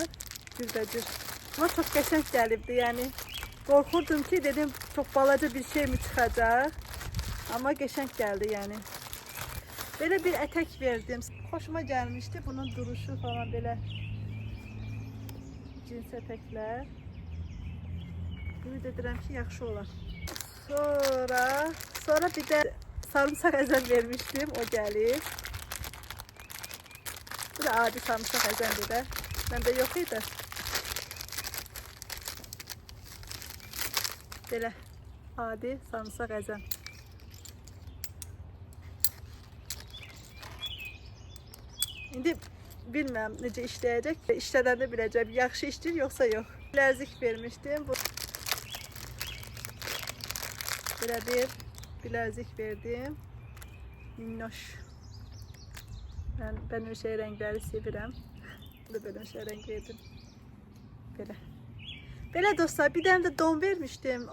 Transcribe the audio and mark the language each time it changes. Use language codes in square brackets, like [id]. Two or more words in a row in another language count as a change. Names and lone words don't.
[az] Cürbəcür. Ama çok qəşəng gəlibdi. [tr] Yani korkurdum ki dedim çok balaca bir şey mi çıkacak. Ama qəşəng geldi yani. Böyle bir etek verdim. Hoşuma gelmişti. Bunun duruşu falan böyle. Cins etekler. [az] Ümid edirəm ki yaxşı olar. [tr] Sonra bir de sarımsak əzən vermiştim. O gelir. [az] Bu da adi sarımsak əzəndi də. Məndə yox idi. Belə adi sarımsak əzən. İndi bilmem necə işləyəcək. İşlədəndə biləcəm. Yaxşı işləyir yoxsa yox. Biləzik vermişdim. [tr] Böyle bir bilezik verdim. Minnoş. Ben o şey renkleri sevirəm. Böyle şey renk verdim. Böyle dostlar, bir tane de don vermiştim.